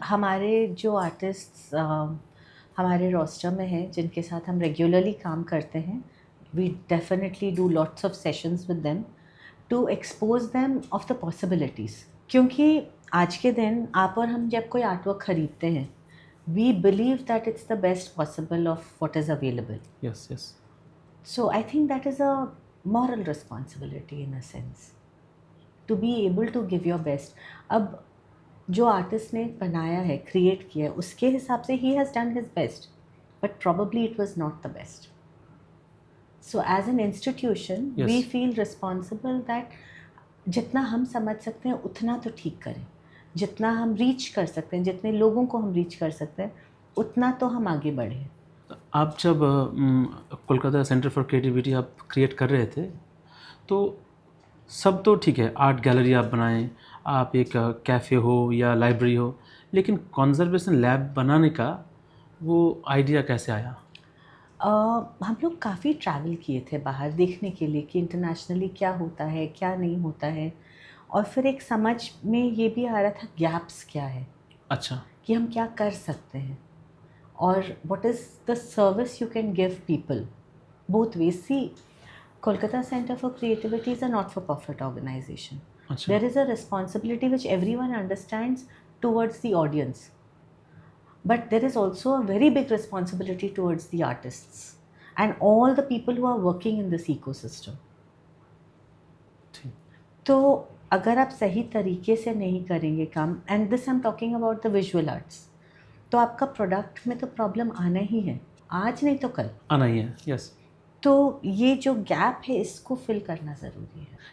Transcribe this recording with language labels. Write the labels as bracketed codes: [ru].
[hi] हमारे जो आर्टिस्ट हमारे रोस्टर में हैं, जिनके साथ हम रेगुलरली काम करते हैं, [en] We definitely do lots of sessions with them to expose them of the possibilities. [hi] क्योंकि आज के दिन आप और हम जब कोई आर्टवर्क खरीदते हैं, [en] We believe that it's the best possible of what is available. Yes yes. So I think that is a moral responsibility in a sense to be able to give your best. [hi] अब जो artist ने बनाया है, create किया है, उसके हिसाब से [en] he has done his best, but probably it was not the best. So as an institution, Yes. we feel responsible that [hi] जितना हम समझ सकते हैं उतना तो ठीक करें, जितना हम रीच कर सकते हैं, जितने लोगों को हम रीच कर सकते हैं, उतना तो हम आगे बढ़ें. आप जब कोलकाता सेंटर फॉर क्रिएटिविटी आप क्रिएट कर रहे थे, तो सब तो ठीक है, आर्ट गैलरी आप बनाएं, आप एक कैफ़े हो या लाइब्रेरी हो, लेकिन कंजर्वेशन लैब बनाने का वो आइडिया कैसे आया? हम लोग काफ़ी ट्रैवल किए थे बाहर देखने के लिए कि इंटरनेशनली क्या होता है, क्या नहीं होता है, और फिर एक समझ में ये भी आ रहा था गैप्स क्या है, अच्छा. कि हम क्या कर सकते हैं, और [en] What is the service you can give people both ways. See, Kolkata centre for creativity is a not for profit organisation. [hi] अच्छा. [en] There is a responsibility which everyone understands towards the audience, but there is also a very big responsibility towards the artists and all the people who are working in this ecosystem. [hi] ठीक. तो अगर आप सही तरीके से नहीं करेंगे काम, [en] and this I am talking about the visual arts, [hi] तो आपका प्रोडक्ट में तो प्रॉब्लम आना ही है, आज नहीं तो कल. आना ही है. यस. तो ये जो गैप है इसको फिल करना ज़रूरी है.